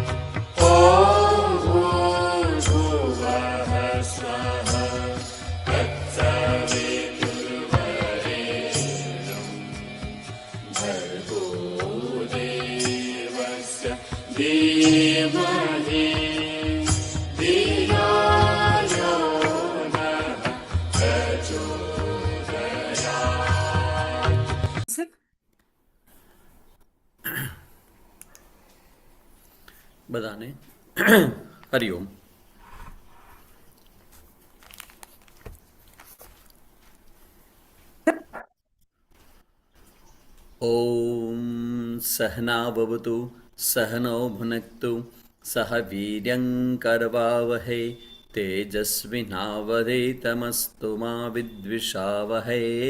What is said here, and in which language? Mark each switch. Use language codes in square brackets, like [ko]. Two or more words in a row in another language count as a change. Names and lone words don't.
[sa] ॐ भूर्भुवः स्वः तत्सवितुर्वरेण्यं भर्गो देवस्य धीमहि धियो यो नः प्रचोदयात्। [gu] બધાને હરિઓમ. [sa] ઓમ સહનાવવતુ સહનૌ ભુનક્તુ સહ વીર્યં કરવાવહૈ તેજસ્વિનાવધીતમસ્તુ મા વિદ્વિષાવહૈ.